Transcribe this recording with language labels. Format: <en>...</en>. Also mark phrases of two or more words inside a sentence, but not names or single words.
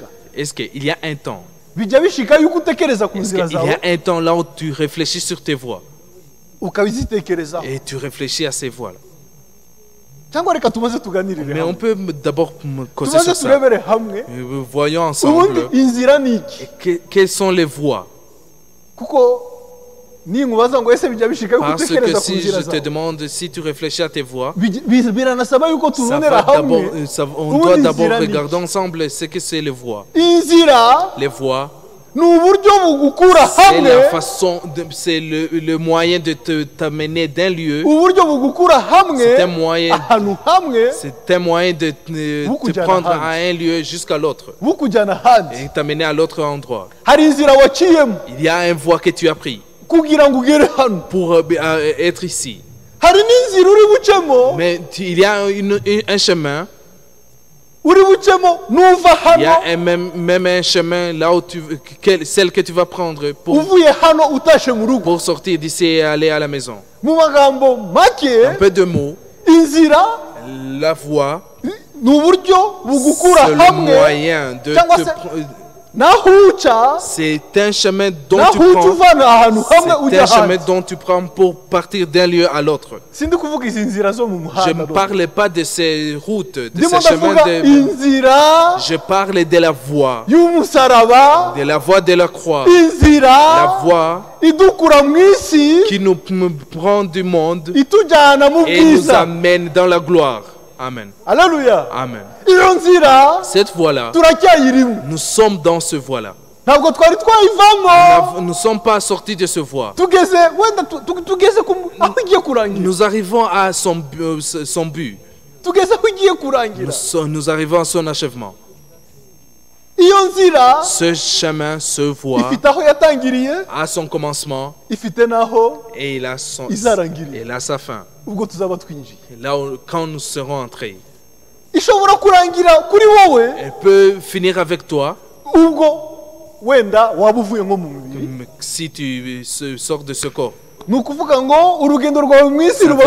<fr>Est-ce qu'il y a un temps?</fr> <rw>bijya bishika yuko utekereza ku</rw> <fr>Est-ce</fr> <rw>nzira</rw> <fr>qu'il y</fr> <rw>zawe</rw> <fr>a un temps là où tu réfléchis sur tes voies</fr> <rw>ukabizitekerezaho</rw> <fr>et tu réfléchis à ces voies-là?</fr> <rw>cyangwa reka tumaze tuganirire</rw> <fr>Mais on</fr> <rw>hamwe</rw> <fr>peut d'abord causer</fr> <rw>tumaze</rw> <fr>sur ça.</fr> <rw>turebere hamwe</rw> <fr>Voyons</fr> <rw>ubundi</rw> <fr>ensemble</fr> <rw>inzira ni iki</rw> <fr>quelles sont les voies.</fr> <rw>kuko ninkubaza ngo ese bijya bishika yuko</rw> <fr>Parce que</fr> <rw>utekereza ku</rw> <fr>si</fr> <rw>nzira</rw> <fr>je te</fr> <rw>zawe</rw> <fr>demande si tu réfléchis à tes voies,</fr> <rw>biranasaba yuko</rw> <fr>ça</fr> <rw>tubonera</rw> <fr>va</fr> <rw>hamwe</rw> <fr>on</fr> <rw>ubundi</rw> <fr>doit d'abord</fr> <rw>inzira ni</rw> <fr>regarder</fr> <rw>iki.</rw> <fr>ensemble ce que c'est les voies.</fr> <rw>inzira</rw> <fr>Les voies,</fr> <rw>ni uburyo bugukura</rw> <fr>c'est</fr> <rw>hamwe</rw> <fr>la façon, c'est le moyen de t'amener d'un lieu.</fr> <rw>uburyo bugukura hamwe</rw> <fr>C'est un moyen,</fr> <rw>ahantu hamwe</rw> <fr>c'est un moyen de te prendre à un lieu jusqu'à l'autre</fr> <rw>bukujyana ahandi</rw> <fr>et t'amener à l'autre endroit.</fr> <rw>hari inzira waciyemo</rw> <fr>Il y a une voie que tu as pris</fr> <rw>kugira ngo ugere hano</rw> <fr>pour être ici.</fr> <rw>hari n'inzira uri bucemo</rw> <fr>Mais il y a un chemin,</fr> <rw>uri bucemo nuva</rw> <fr>il y</fr> <rw>hano</rw> <fr>a même un chemin là où celle que tu vas prendre</fr> <rw>uvuye hano utashe mu rugo</rw> <fr>pour sortir d'ici et aller à la maison.</fr> <rw>mu magambo make</rw> <fr>Un peu de mots,</fr> <rw>inzira</rw> <fr>la voie,</fr> <rw>ni uburyo bugukura</rw> <fr>c'est le</fr> <rw>hamwe</rw> <fr>moyen de</fr> <rw>cyangwa se naho uca</rw> <fr>c'est un chemin dont</fr> <rw>naho</rw> <fr>tu</fr> <rw>uca</rw> <fr>prends.</fr> <rw>uvana ahantu hamwe</rw> <fr>C'est</fr> <rw>ujya</rw> <fr>un chemin</fr> <rw>ahandi</rw> <fr>dont tu prends pour partir d'un lieu à l'autre.</fr> <rw>sindi kuvuga izi nzira zo mu</rw> <fr>Je ne</fr> <rw>muhanda</rw> <fr>parle pas de ces routes, de</fr> <rw>ndimo</rw> <fr>ces chemins</fr> <rw>ndavuga</rw> <fr>de...</fr> <rw>inzira</rw> <fr>Je parle de la voie,</fr> <rw>y'umusaraba</rw> <fr>de la voie de la croix,</fr> <rw>inzira</rw> <fr>la voie</fr> <rw>idukura mu isi</rw> <fr>qui nous prend du monde</fr> <rw>itujyana mu</rw> <fr>et nous</fr> <rw>bwiza</rw> <fr>amène dans la gloire. Amen. aleluya Amen.</fr> <rw>iyo nzira</rw> <fr>Cette voie-là,</fr> <rw>turacyayirimo</rw> <fr>nous sommes dans ce voie-là.</fr> <rw>ntabwo twari twayivamo</rw> <fr>Nous ne sommes pas sortis de ce voie.</fr> <rw>tugeze wenda tugeze aho igiye kurangira</rw> <fr>Nous arrivons à son but.</fr> <rw>tugeze aho igiye kurangira</rw> <fr>Nous arrivons à son achèvement.</fr> <rw>iyo nzira</rw> <fr>Ce chemin, ce voie,</fr> <rw>ifite aho yatangiriye</rw> <fr>a son commencement</fr> <rw>ifite n'aho</rw> <fr>et il a sa fin.</fr> <rw>ubwo tuzaba twinjiye</rw> <fr>Là quand nous serons entrés,</fr> <rw>ishobora kurangira kuri wowe</rw> <fr>elle peut finir avec toi</fr> <rw>ubwo wenda waba uvuye nko mu mubiri</rw> <fr>Si tu sors de ce corps,</fr> <rw>ni ukuvuga ngo urugendo rwawe mu isi</rw> <fr>ça</fr> <rw>ruba</rw>